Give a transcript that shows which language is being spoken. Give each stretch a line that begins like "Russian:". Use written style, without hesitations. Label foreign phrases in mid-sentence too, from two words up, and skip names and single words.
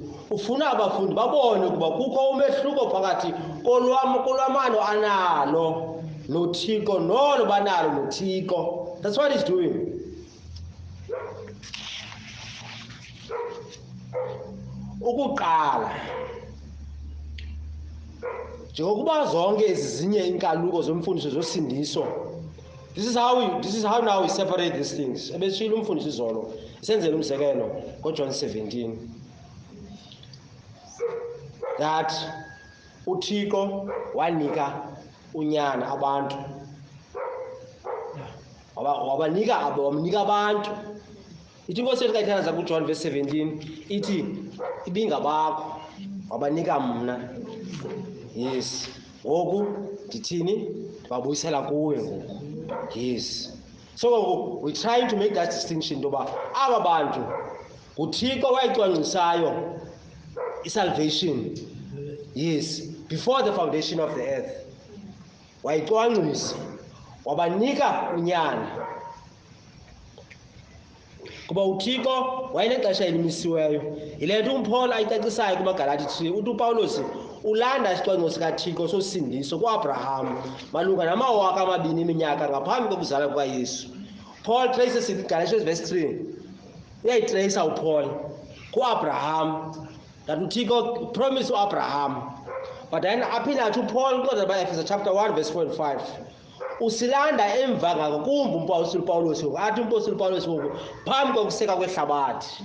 Xhosa: Ufuna abafundi babone ukuba kukho umehluko phakathi kolwamano analo noThixo nolo banalo noThixo.
English: That's what he's doing.
Xhosa: Ukuqala njengokuba zonke ezinye inkaluko zomfundiso zosindiso,
English: this is how now we separate these things.
Xhosa: Ebeshilo umfundisi izolo isenzele umzekelo ngoJohn 17 that uThixo wanika unyana abantu, wamnika abantu. Ithi inkosi yethu kayithandaza kuJohn verse 17 ithi ibingabakho wabanika mna. Yes, ngoku ndithini ndibabuyisela kuwe ngoku.
English: Yes, so we're trying to make that distinction
Xhosa: toba aba bantu uThixo wayicwangcisayo isalvation.
English: Yes, before the foundation of the earth
Xhosa: wayicwangcisa wabanika unyana kuba uThixo wayenexesha elimisiweyo. Yile nto uPaul ayicacisayo kumaGalati 3 uthi uPawulos ulanda isicwangciso sikaThixo sosindiso kuAbraham malunga namawaka 2 eminyaka ngaphambi kokuzalwa kukaYesu.
English: Paul traces in Galatians verse 3.
Xhosa: Uyayitrace uPaul kuAbraham that uThixo promised uAbraham.
English: But then
Xhosa: aphinda athi uPaul kwiEphesians
English: chapter 1 verse 4 and 5.
Xhosa: Usilanda emva ngakumbi umpostoli Pawulos athi umpostoli Pawulos ngoku phambi kokuseka kwehlabathi.